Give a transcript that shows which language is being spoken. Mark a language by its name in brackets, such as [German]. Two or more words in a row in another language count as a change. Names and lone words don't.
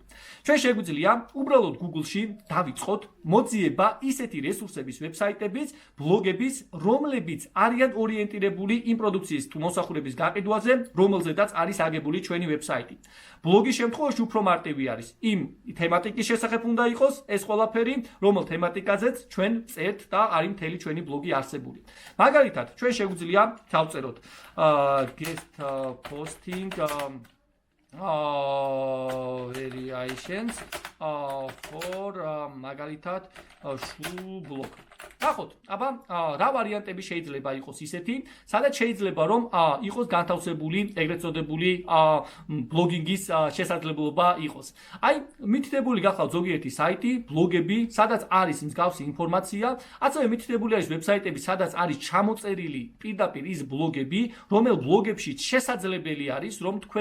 [Georgian] ჩვენ შეგვიძლია უბრალოდ Google-ში დავიწყოთ მოძიება ისეთი რესურსების, ვებსაიტების, ბლოგების, რომლებიც არიან ორიენტირებული იმ პროდუქციის თუ მოსახურების გაყიდვაზე, რომელზედაც არის აგებული ჩვენი ვებსაიტი. ბლოგის შემთხვევაში უფრო მარტივი არის. იმ თემატიკის შესახებ უნდა იყოს ეს ყველაფერი, რომელ თემატიკაზეც ჩვენ წერთ და არის მთელი ჩვენი ბლოგი არსებული. მაგალითად, ჩვენ შეგვიძლია დავწეროთ [English] guest posting variations for [Georgian] მაგალითად [English] shoe blog. [Georgian] ნახოთ, აბა რა ვარიანტები შეიძლება იყოს ისეთი, სადაც შეიძლება რომ იყოს განთავსებული ეგრეთ წოდებული ბლოგინგის შესაძლებლობა იყოს. აი, მითითებული გახლავთ ზოგიერთი საიტი, ბლოგები, სადაც არის მსგავსი ინფორმაცია, ასევე მითითებული არის ვებსაიტები, სადაც არის ჩამოწერილი პირდაპირ ის ბლოგები, რომელ ბლოგებში შესაძლებელი არის, რომ თქვენ